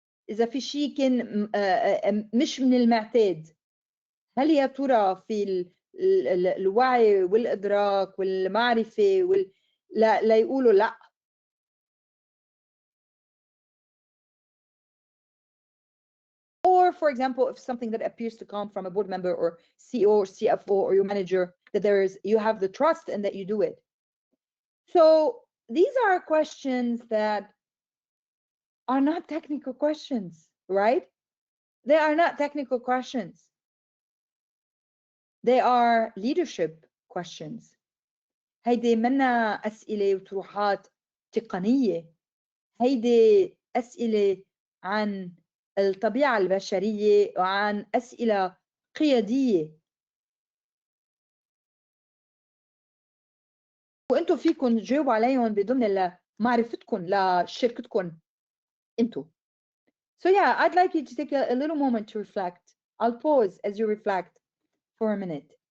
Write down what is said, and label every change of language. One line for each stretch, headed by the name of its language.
Arabic: إذا في شيء كان مش من المعتاد، هل يا ترى في الوعي والإدراك والمعرفة لا يقولوا لا؟
English: Or, for example, if something that appears to come from a board member or CEO or CFO or your manager, that you have the trust and that you do it. So these are questions that are not technical questions, right? They are not technical questions. They are leadership questions.
Arabic: هيدي منا أسئلة وطروحات تقنية. هيدي أسئلة عن الطبيعة البشرية وعن أسئلة قيادية. وأنتم فيكم تجاوبوا عليهم بضمن معرفتكم لشركتكم أنتم.
English: So yeah, I'd like you to take a little moment to reflect. I'll pause as you reflect for a minute.